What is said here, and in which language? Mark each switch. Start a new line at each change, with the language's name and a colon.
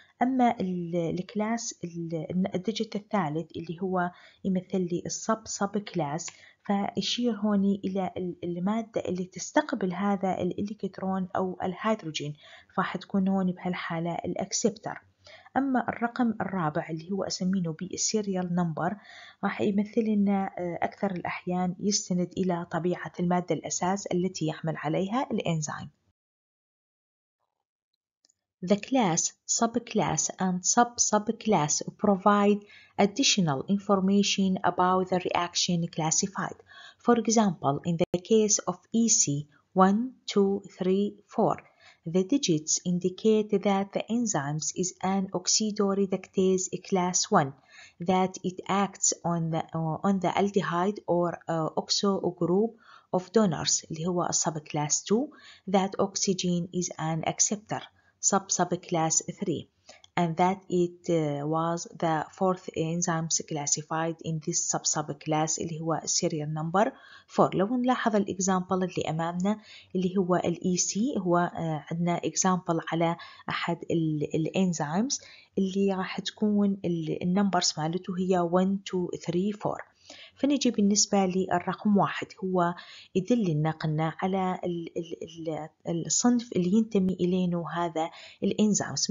Arabic: أما الكلاس الديجيت الثالث اللي هو يمثل لي السب كلاس، فيشير هوني إلى المادة اللي تستقبل هذا الإلكترون أو الهيدروجين، فراح تكون هوني بهالحالة الأكسبتر. أما الرقم الرابع اللي هو أسمينه بالسيريال نمبر راح يمثل لنا أكثر الأحيان يستند إلى طبيعة المادة الأساس التي يعمل عليها الإنزيم.
English: The class, subclass and sub-subclass provide additional information about the reaction classified. For example, in the case of EC 1, 2, 3, 4, the digits indicate that the enzyme is an oxidoreductase class 1, that it acts on the aldehyde or oxo group of donors
Arabic: اللي هو
English: subclass 2, that oxygen is an acceptor subclass 3, and that it was the fourth enzyme classified in this subclass
Arabic: اللي هو
English: serial number 4.
Arabic: لو نلاحظ الإكزامبل اللي أمامنا اللي هو EC، هو عندنا إكزامبل على أحد الإنزيمز اللي راح تكون النمبرز مالته هي 1 2 3 4. فنجي بالنسبة للرقم 1 هو يدلنا قلنا على الصنف اللي ينتمي إلينه هذا الإنزيمز.